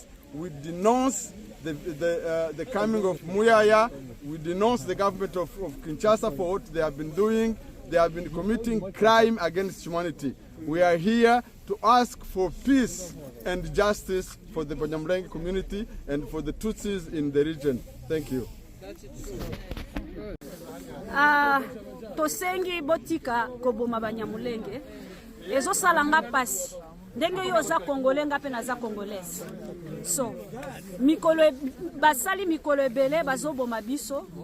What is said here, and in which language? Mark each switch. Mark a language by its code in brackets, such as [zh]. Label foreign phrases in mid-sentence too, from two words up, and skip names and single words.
[en] We denounce the coming of Mouyaya. We denounce the government of Kinshasa for what they have been doing. They have been committing crime against humanity. We are here to ask for peace and justice for the Banyamulenge community and for the Tutsis in the region. Thank you. [ln] Tosengi botika koboma Banyamulenge ezo salanga pasi ndenge yo za Congolais ngape na za Congolaise. So mikolo basali mikolo ebele bazoboma biso.